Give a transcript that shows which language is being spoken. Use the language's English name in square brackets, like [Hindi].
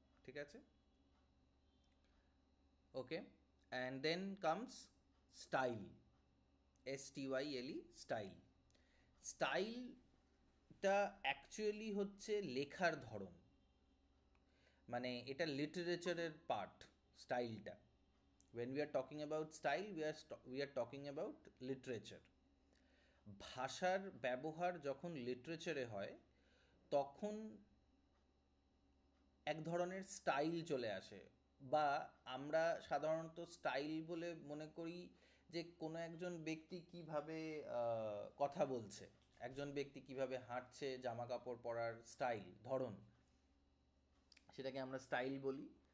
[Bangla] ঠিক আছে, [English] Okay. And then comes style, STYLE, style. [Bangla] স্টাইলটা অ্যাকচুয়ালি হচ্ছে লেখার ধরন, মানে এটা লিটারেচারের পার্ট, স্টাইলটা। [English] when we are talking about style, we are talking about literature. [Bangla] ভাষার ব্যবহার যখন লিটারেচারে হয়, তখন এক ধরনের স্টাইল চলে আসে, বা আমরা সাধারণত স্টাইল বলে মনে করি যে কোনো একজন ব্যক্তি কিভাবে কথা বলছে, একজন ব্যক্তি কিভাবে হাঁটছে, জামা কাপড় পরার স্টাইল, ধরন, সেটাকে আমরা স্টাইল বলি।